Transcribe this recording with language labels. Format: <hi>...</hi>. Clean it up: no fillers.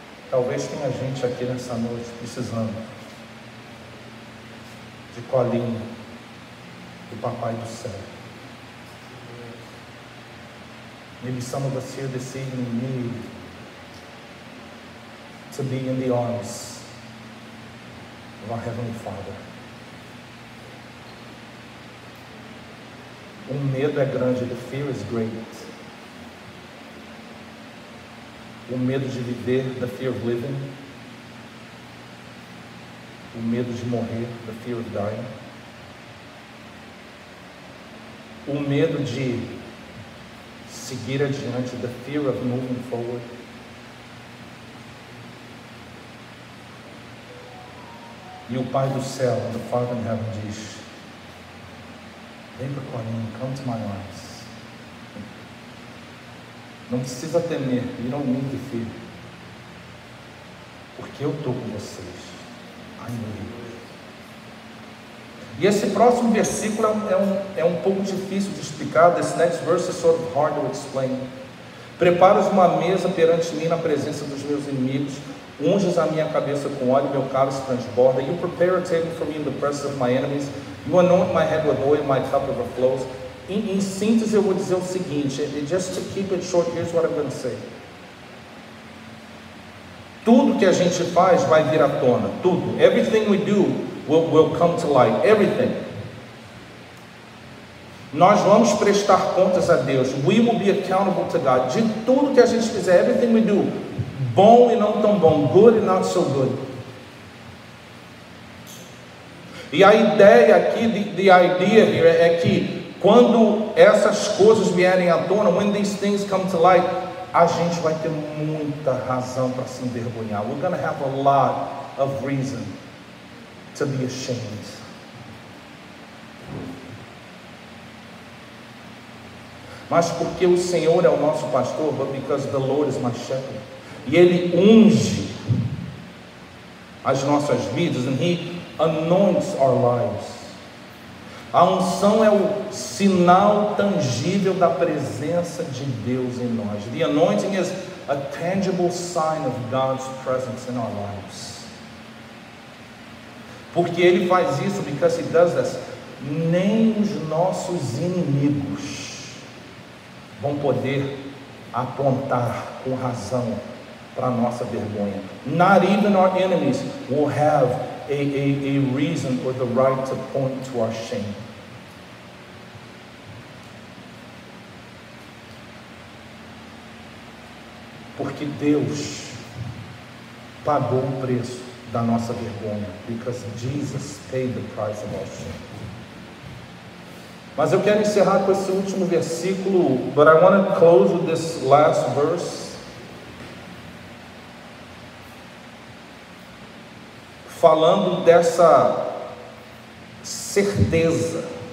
<pt>Talvez tenha gente aqui nessa noite precisando de colinho do papai do céu.</pt> <en>Maybe some of us here this evening need to be in the arms of our Heavenly Father.</en> <pt>O medo é grande,</pt> <en>the fear is great.</en> <pt>O medo de viver,</pt> <en>the fear of living.</en> <pt>O medo de morrer,</pt> <en>the fear of dying.</en> <pt>O medo de seguir adiante,</pt> <en>the fear of moving forward.</en> <pt>E o Pai do céu,</pt> <en>the Father in heaven,</en> <pt>diz: vem para o colinho,</pt> <en>come to my arms.</en> <pt>Não precisa temer,</pt> <en>you don't need to fear.</en> <pt>Porque eu estou com vocês.</pt> <en>I know you.</en> <pt>E esse próximo versículo é um pouco difícil de explicar.</pt> <en>This next verse is sort of hard to explain.</en> <pt>Preparas uma mesa perante mim na presença dos meus inimigos. Unges a minha cabeça com óleo, meu cálice transborda.</pt> <en>You prepare a table for me in the presence of my enemies. You anoint my head with oil, my cup overflows.</en> <pt>Em síntese, eu vou dizer o seguinte,</pt> <en>just to keep it short, here's what I'm going to say.</en> <pt>Tudo que a gente faz vai vir à tona, tudo.</pt> <en>Everything we do will come to light, everything.</en> <pt>Nós vamos prestar contas a Deus.</pt> <en>We will be accountable to God.</en> <pt>De tudo que a gente fizer,</pt> <en>everything we do,</en> <pt>bom e não tão bom,</pt> <en>good and not so good.</en> <pt>E a ideia aqui,</pt> <en>the idea here,</en> <pt>é que quando essas coisas vierem à tona,</pt> <en>when these things come to light,</en> <pt>a gente vai ter muita razão para se envergonhar.</pt> <en>We're going to have a lot of reason to be ashamed.</en> <pt>Mas porque o Senhor é o nosso pastor,</pt> <en>but because the Lord is my shepherd.</en> <pt>E Ele unge as nossas vidas,</pt> <en>and He anoints our lives.</en> <pt>A unção é o sinal tangível da presença de Deus em nós.</pt> <en>The anointing is a tangible sign of God's presence in our lives.</en> <pt>Porque Ele faz isso,</pt> <en>because He does this,</en> <pt>nem os nossos inimigos vão poder apontar com razão para a nossa vergonha.</pt> <en>Not even our enemies will have a reason or the right to point to our shame.</en> <pt>Porque Deus pagou o preço da nossa vergonha.</pt> <en>Because Jesus paid the price of our shame.</en> <pt>Mas eu quero encerrar com esse último versículo,</pt> <en>but I want to close with this last verse.</en> <pt>Falando dessa certeza.</pt>